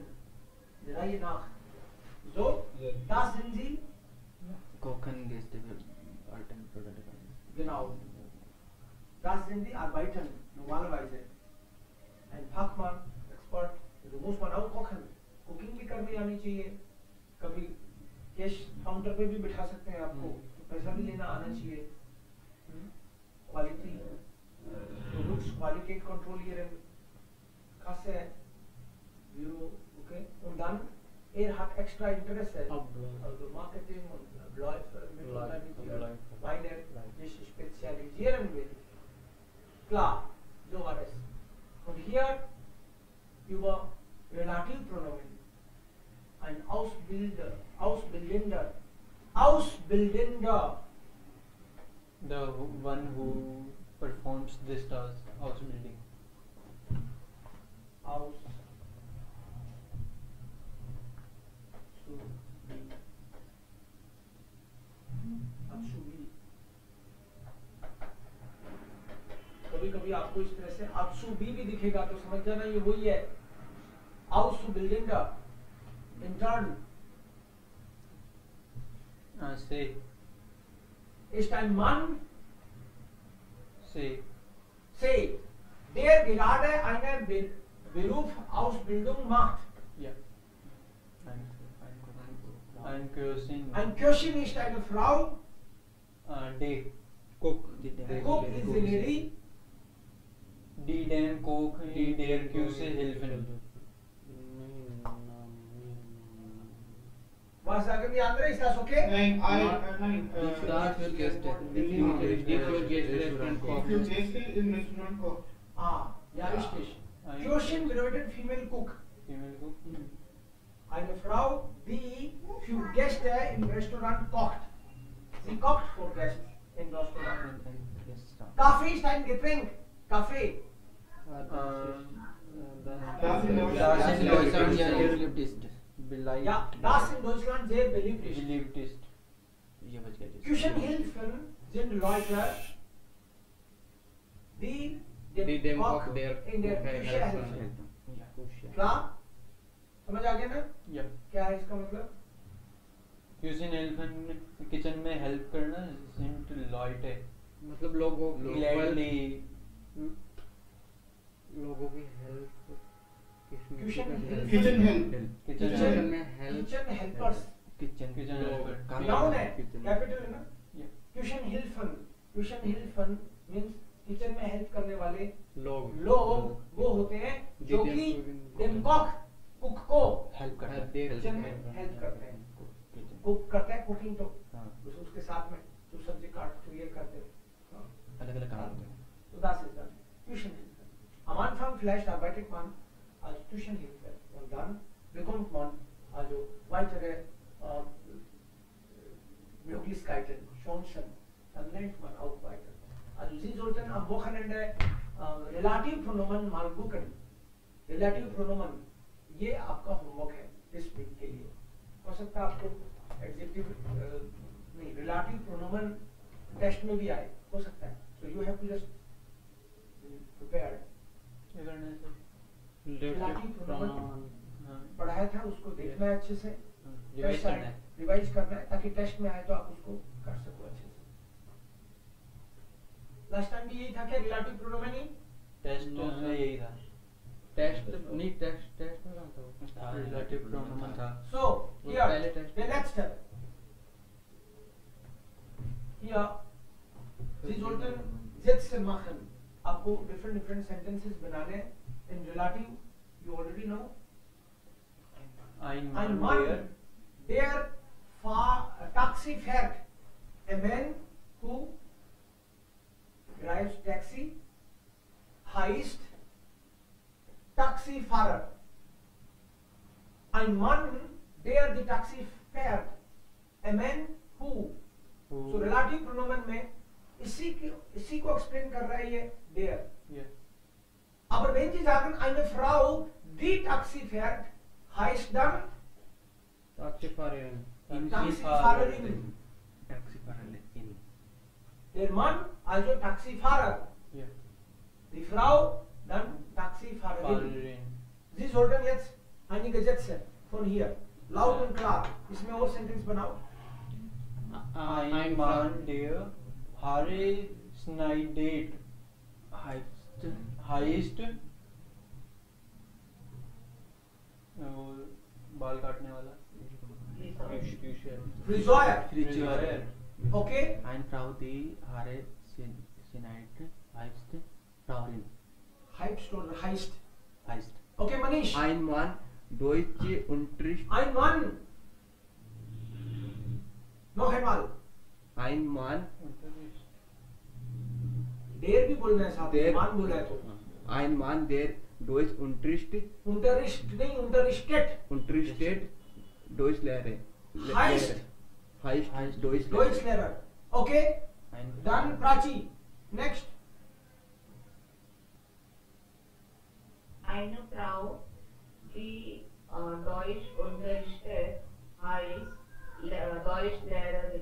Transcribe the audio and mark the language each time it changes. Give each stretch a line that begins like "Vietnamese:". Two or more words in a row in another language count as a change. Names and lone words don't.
German: Die Reihe nach. So, das sind sie. Kochen Gäste beraten, Produkte. Genau. Das sind die Arbeiten normalerweise. Ein Fachmann, Expert, तो muss man auch kochen.
Hindi: कुकिंग भी करनी आनी चाहिए. कभी कैश काउंटर पे भी बिठा सकते हैं आपको. पैसा भी लेना आना चाहिए.
English: quality, products quality
German: kontrollieren, Kasse, Büro,
Hindi: okay?
German: Und dann, hat extra Interesse. Also Marketing und Läufe, Mittelmanager, meine, die sich spezialisieren will. Klar, so war es. Und hier über Relativpronomen. Ein Ausbilder, Ausbildender,
English: The one who performs this task, house building.
Hindi: कभी कभी आपको इस तरह से Azubi भी दिखेगा तो समझ जाना ये वही है.
German: Ausbilder, intern. Say. Ist ein Mann. Say. Der gerade eine Berufsausbildung macht. Ja. Ein Köchin. Ein Köchin ist eine Frau. Day.
English: Cook. Cook is a lady.
German: Die den Cook, die der Küche helfen. Was sagen die anderen? Ist das okay? Nein,
English: Start with guest. If you
German: Gäste in Restaurant Koch. Ja, richtig. Köchin bedeutet
English: Female Cook. Female Cook.
German: Eine Frau, die für Gäste im Restaurant kocht. Sie kocht für Gäste im Restaurant. Kaffee ist ein Getränk. Kaffee. Das in Ja, das in Deutschland sehr beliebt ist. Beliebt ist. Küchenhilfen sind Leute, die dem Koch in der Küche helfen. Klar?
Hindi: समझ आ गया ना?
German: Ja.
Hindi: क्या है इसका मतलब?
German: Kitchen helfen, kitchen
Hindi: में help करना
German: sind Leute.
Hindi: मतलब लोगों
English: Gladly.
Hindi: लोगों की हेल्प
English: Kitchen help. Kitchen help.
Hindi: किचन में हेल्प
English: Kitchen helpers. Kitchen helper.
Hindi: Noun है, capital है ना?
English: Yeah.
German: Küchenhilfen. Küchenhilfen means
Hindi: किचन में हेल्प करने वाले लोग लोग वो होते हैं जो कि
German: dem Koch,
Hindi: कुक को हेल्प करता है किचन में हेल्प करते हैं. कुक करता है कुकिंग तो उसके साथ में जो सब्जी काट तो ये करते हैं. अलग अलग काम होते हैं.
German: So das ist dann Küchenhilfe. Am Anfang vielleicht arbeitet man als Küchenhilfe und dann bekommt man also weitere Möglichkeiten, Chancen. Dann lernt man auch weiter. Also Sie sollten am Wochenende Relativpronomen mal gucken. Relativpronomen,
Hindi: ये आपका होमवर्क है इस वीक के लिए. हो सकता है आपको एडजेक्टिव नहीं रिलेटिव प्रोनोमन टेस्ट में भी आए, हो सकता है.
English: So you have to just prepare.
Hindi: रिलेटिव प्रोनोमन पढ़ाया था उसको देखना है अच्छे से, रिवाइज करना है ताकि टेस्ट में आए तो आप उसको कर सको अच्छे से. लास्ट टाइम भी यही था क्या रिलेटिव प्रोनोमन ही? टेस्ट में यही था. टेस्ट नहीं टेस्ट में कहाँ था रिलेटिव प्रोनोमन था.
English: So here the next step.
German: Hier Sie sollten Sätze machen.
Hindi: आपको
English: different sentences
Hindi: बनाने in relative.
English: You already know.
German: Ein Ein Mann, Mann, der taxi fährt.
English: A man who drives taxi
German: heißt Taxifahrer. Ein Mann, der die Taxi fährt.
English: A man who.
Hindi: So
German: relative pronomen
Hindi: में इसी को explain कर रहा है ये der.
English: Yeah.
German: Aber wenn Sie sagen eine Frau, die Taxi fährt, heißt dann Taxifahrerin. Taxifahrerin. Der Mann, also Taxifahrer. Yeah. Die Frau, dann Taxifahrerin. Fahrerin. Sie sollten jetzt einige Sätze von hier laut und klar.
Hindi: इसमें और सेंटेंस बनाओ.
German: Ein Mann, der Haare schneidet. Heißt
Hindi: बाल काटने वाला.
German: Friseur. Okay. Ein Frau, die Haare schneidet, heißt Frauin. Heißt oder heißt. Heißt. Okay, Manish. Ein Mann, Deutsche Unterricht. Ein Mann. Noch einmal. Ein Mann.
Hindi: देर भी बोलना है साथ में,
German: Der-
Hindi: मान बोला है तो
German: Ein Mann, der Deutsch unterrichtet नहीं unterrichtet Deutsch lehre. Heißt? Heißt Deutsch Deutsch Lehrer. Okay, dann Prachi. Next. Eine Frau, die Deutsch unterrichtet, heißt Deutschlehrerin.